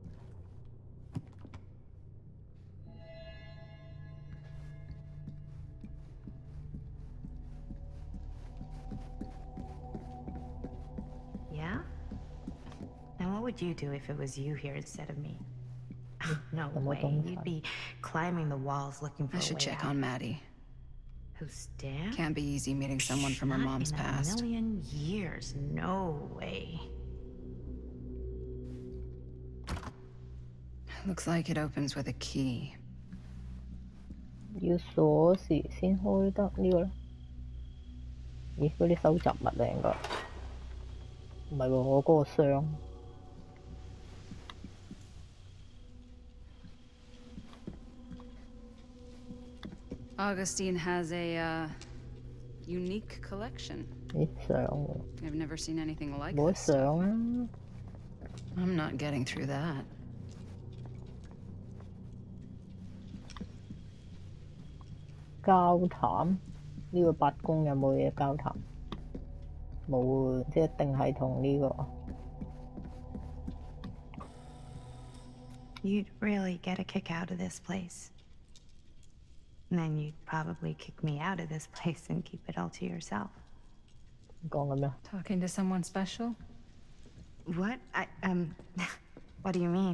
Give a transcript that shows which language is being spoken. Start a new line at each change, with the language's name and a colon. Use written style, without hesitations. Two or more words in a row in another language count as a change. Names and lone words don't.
English: Yeah? And what would you do if it was you here instead of me? No Then what way. don't You'd I? be climbing the walls looking for I a should way check out. on Maddie. Who's Dan? Can't be easy meeting someone from her Not mom's in past. a million years. No way. Looks like it opens with a key.
Cantonese: 要鎖匙先開得呢個咧？咦，嗰啲收集物嚟㗎？唔係喎，我嗰個箱。
English: Augustine has a unique collection.
Cantonese: 咦，相喎，
English: I've never seen anything like
Cantonese: 冇得
English: this.
Cantonese: 相啊！
English: I'm not getting through that.
Cantonese: 交談呢個八公有冇嘢交談？冇喎，即係一定係同呢個。
English: You'd really get a kick out of this place. And then you'd probably kick me out of this place and keep it all to yourself.
Cantonese: 講緊咩？
English: Talking to someone special? What? What do you mean?